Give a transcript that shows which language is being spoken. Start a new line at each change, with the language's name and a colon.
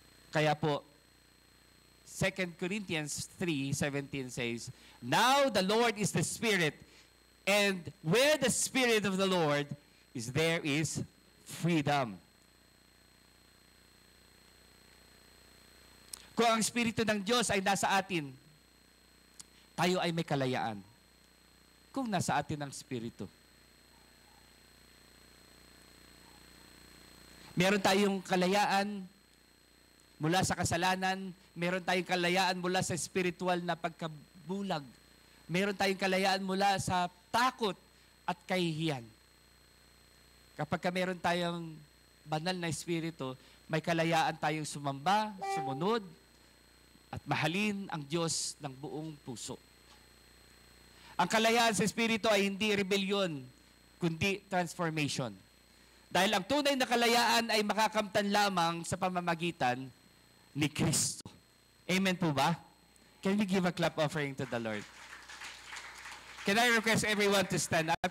Filipino: Kaya po,
English: 2 Corinthians 3:17 says, "Now the Lord is the Spirit, and where the Spirit of the Lord is, there is freedom."
Filipino: Kung ang Espiritu ng Diyos ay nasa atin, tayo ay may kalayaan kung nasa atin ang Espiritu. Meron tayong kalayaan mula sa kasalanan, meron tayong kalayaan mula sa spiritual na pagkabulag, meron tayong kalayaan mula sa takot at kahihiyan. Kapag meron tayong banal na Espiritu, may kalayaan tayong sumamba, sumunod, at mahalin ang Diyos ng buong puso. Ang kalayaan sa Espiritu ay hindi rebellion, kundi transformation. Dahil ang tunay na kalayaan ay makakamtan lamang sa pamamagitan ni Kristo. Amen po ba?
English: Can we give a clap offering to the Lord? Can I request everyone to stand up?